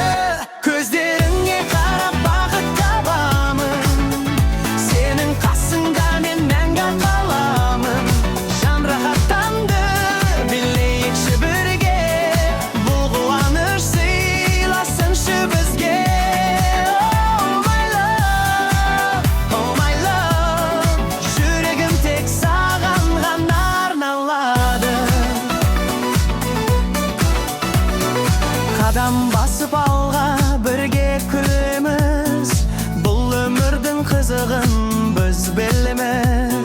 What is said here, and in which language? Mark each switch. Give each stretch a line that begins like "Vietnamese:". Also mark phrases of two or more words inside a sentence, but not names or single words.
Kazakh: Көздеріңе қарап бақыт табамын. Сенің қасыңда мен мәңгі қаламын. Жан рахаттанды, билейікші бірге. Бұл қуаныш сыйласыншы бізге.
English: Oh my love,
Kazakh: жүрегім тек саған ғана арналады. Қадам басып алға бірге күлеміз. Бұл өмірдің қызығын біз білеміз.